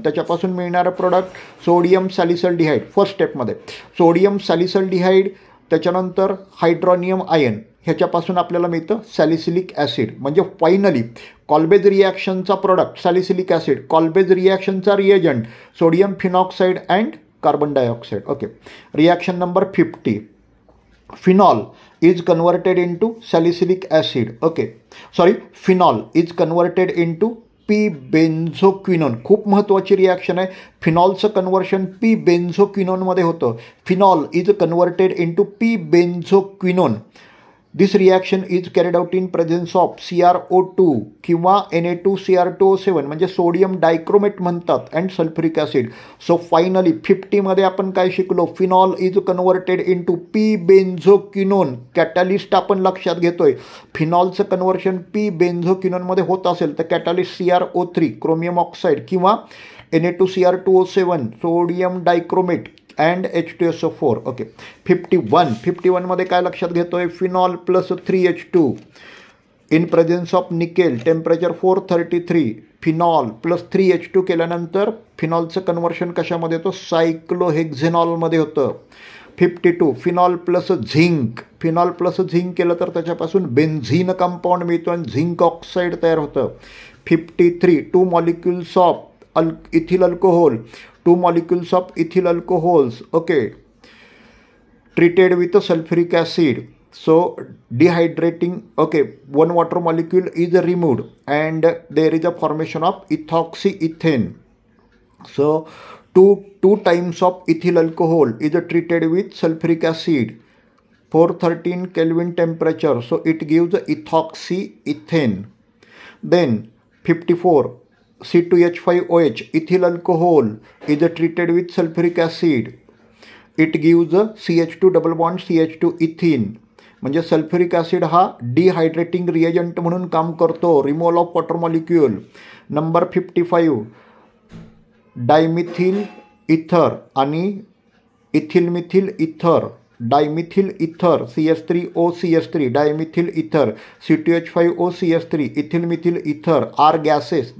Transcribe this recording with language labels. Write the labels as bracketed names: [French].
[Marathi] त्याच्यापासून मिळणारं product sodium सॅलिसल्डिहाइड first स्टेपमध्ये, सोडियम सॅलिसल्डिहाइड, त्याच्यानंतर हायड्रोनियम आयन, ह्याच्यापासून आपल्याला मिळतं सॅलिसिलिक ॲसिड. म्हणजे finally कॉल्वेज रिॲक्शनचा product salicylic acid, कॉल्वेज रिॲक्शनचा reagent sodium फिनॉक्साईड and carbon dioxide. [English] Okay, reaction number 50 phenol is converted into salicylic acid. Okay, sorry, phenol is converted into P benzoquinone. [Marathi] खूप महत्त्वाची reaction आहे. फिनॉलचं conversion P benzoquinone मध्ये होतं. [English] Phenol is converted into P benzoquinone. This reaction is carried out in presence of CrO2 किंवा Na2Cr2O7 [Marathi] म्हणजे sodium dichromate म्हणतात [English] And sulphuric acid. So finally [Marathi] 50मध्ये आपण काय शिकलो? [English] Phenol is converted into P benzoquinone. [Marathi] Catalyst आपण लक्षात घेतोय. फिनॉलचं कन्व्हर्शन पी बेन्झोक्विनोनमध्ये होत असेल तर कॅटॅलिस्ट CrO3 क्रोमियम ऑक्साईड किंवा Na2Cr2O7 sodium dichromate and H2SO4. Okay. 51मध्ये काय लक्षात घेतोय? Phenol plus 3H2 [English] in presence of nickel, [Marathi] temperature 433. Phenol plus 3H2 केल्यानंतर फिनॉलचं कन्व्हर्शन कशामध्ये होतं? सायक्लोहेक्झेनॉलमध्ये होतं. 52 phenol plus zinc. Phenol plus zinc केलं तर त्याच्यापासून बेन्झीन कंपाऊंड मिळतो आणि झिंक ऑक्साईड तयार होतं. [English] 53 2 molecules of ethyl alcohol, 2 molecules of ethyl alcohols, okay, treated with a sulfuric acid. So dehydrating, okay, 1 water molecule is removed and there is a formation of ethoxyethane. So two times of ethyl alcohol is treated with sulfuric acid, 413 Kelvin temperature. So it gives ethoxyethane. Then 54 C2H5OH ethyl alcohol is treated with sulfuric acid. It gives CH2 double bond CH2 ethene. [Marathi] म्हणजे sulphuric acid हा डिहायड्रेटिंग reagent म्हणून काम करतो. [English] Removal of water molecule. Number 55 dimethyl ether आणि ethyl methyl ether, dimethyl ether CS3OCS3 dimethyl ether, C2H5OCS3 ethyl methyl ether are gases.